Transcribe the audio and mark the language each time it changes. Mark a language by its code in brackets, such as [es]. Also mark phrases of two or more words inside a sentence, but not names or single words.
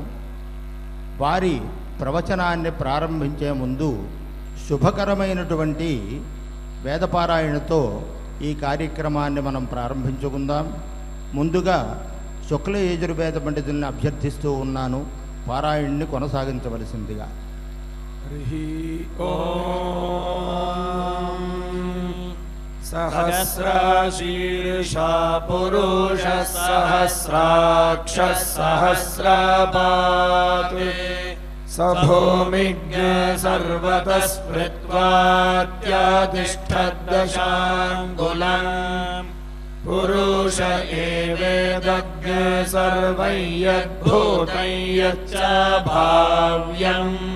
[te] వారి ప్రవచనాన్ని ప్రారంభించే ముందు శుభకరమైనటువంటి వేదపారాయణతో ఈ కార్యక్రమాన్ని మనం ప్రారంభించుకుందాం. ముందుగా శుక్ల యజుర్వేద పండితుల్ని అభ్యర్థిస్తూ ఉన్నాను పారాయణ్ణి కొనసాగించవలసిందిగా. [sa] सहस्रशीर्षा पुरुषः सहस्राक्षः सहस्रपात् स भूमिज्ञ सर्वतः स्मृत्वात्यातिष्ठद्दशाङ्गुलम् पुरुष एवेदज्ञ सर्वं यद्भूतं यच्च भाव्यम्